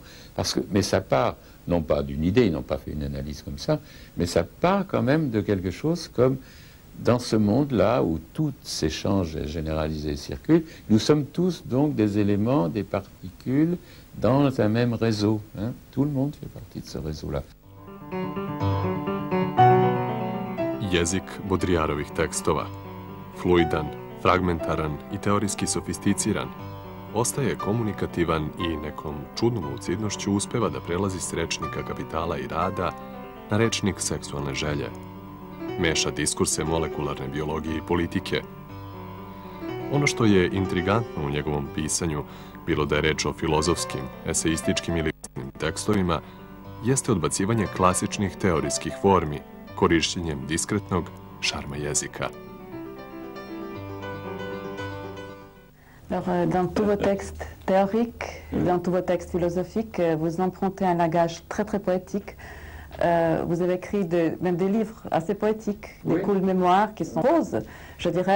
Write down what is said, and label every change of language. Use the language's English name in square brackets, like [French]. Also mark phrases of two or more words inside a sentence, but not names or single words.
[French] Mais ça part, non pas d'une idée, ils n'ont pas fait une analyse comme ça, mais ça part quand même de quelque chose comme... Dans ce monde-là où tout s'échange généralisé circule, nous sommes tous donc des éléments, des particules dans un même réseau. Hein. Tout le monde fait partie de ce réseau-là. [Serbian] Jezik Baudrillardovih tekstova, fluidan, fragmentaran i teorijski sofisticiran, ostaje komunikativan i nekom čudnom lucidnošću uspeva da prelazi s rečnika kapitala i rada na rečnik seksualne želje. Meša diskurse molekularne biologije i politike. Ono što je intrigantno u njegovom pisanju, bilo da je reč o filozofskim, eseističkim ili tekstovima, jeste odbacivanje klasičnih teorijskih formi, korišćenjem diskretnog šarma jezika. [French] Alors, dans tous vos textes théoriques, dans tous vos textes philosophiques, vous empruntez un langage très très poétique. Vous avez écrit même des livres assez poétiques, des courtes mémoires qui sont roses, je dirais.